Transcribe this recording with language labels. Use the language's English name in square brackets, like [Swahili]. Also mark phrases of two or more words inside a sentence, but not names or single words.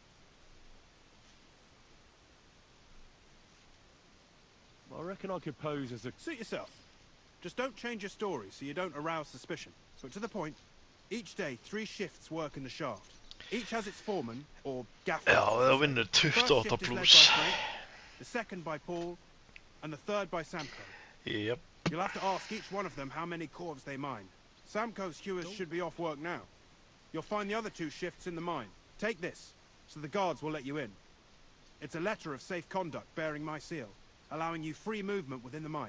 [English] I reckon I could pose as a... Suit yourself. Just don't change your story so you don't arouse suspicion. But to the point, each day 3 shifts work in the shaft. Each has its foreman, or gaffer. [Icelandic] Ja, það vinnur 28 plus. [English] The second by Paul, and the third by Samco. Yep. You'll have to ask each one of them how many corves they mine. Samco's hewers should be off work now. You'll find the other 2 shifts in the mine. Take this, so the guards will let you in. It's a letter of safe conduct bearing my seal, allowing you free movement within the mine.